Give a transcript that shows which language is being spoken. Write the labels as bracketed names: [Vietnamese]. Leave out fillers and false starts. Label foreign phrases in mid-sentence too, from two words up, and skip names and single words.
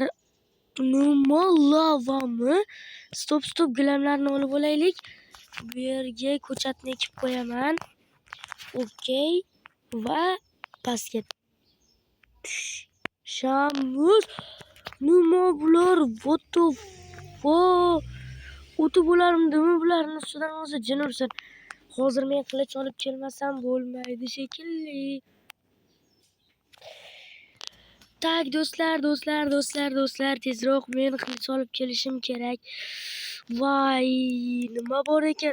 [Uzbek] Nima lavami? Stop, gilamlarni olib olaylik. Bu yerga ko'chatni ekib qo'yaman. Okey. Va pastga tushamiz. Nima bular? [English] What the fuck? [Uzbek] O'ti bo'larmidimi bularni ustidan o'zi jin ursin. Hozir men qilich olib kelmasam bo'lmaydi shekilli. Tak, do'stlar, tezroq men qilich olib kelishim kerak. Voy, nima bor ekan?